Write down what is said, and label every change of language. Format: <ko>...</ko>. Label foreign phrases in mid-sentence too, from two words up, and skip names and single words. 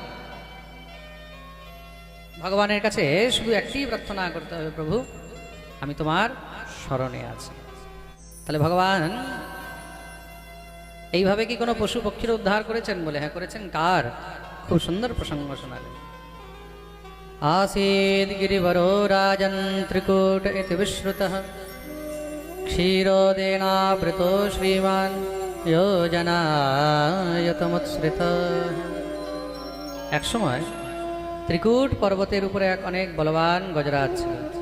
<bn>ভগবানের কাছে শুধু একটি প্রার্থনা করতে হবে, প্রভু আমি তোমার শরণে আছি। তাহলে ভগবান এইভাবে কি কোনো পশু পক্ষীর উদ্ধার করেছেন? বলে হ্যাঁ করেছেন। কার? খুব সুন্দর প্রসঙ্গ শোনালেন।</bn> <sa>आसीद् गिरिवरो राजन् त्रिकूट इति विश्रुतः क्षीरोदेनावृतो श्रीमान् योजनायतमुत्सृतः।</sa> <bn>এক সময় ত্রিকূট পর্বতের উপরে এক অনেক বলবান গজরাজ ছিলো।</bn>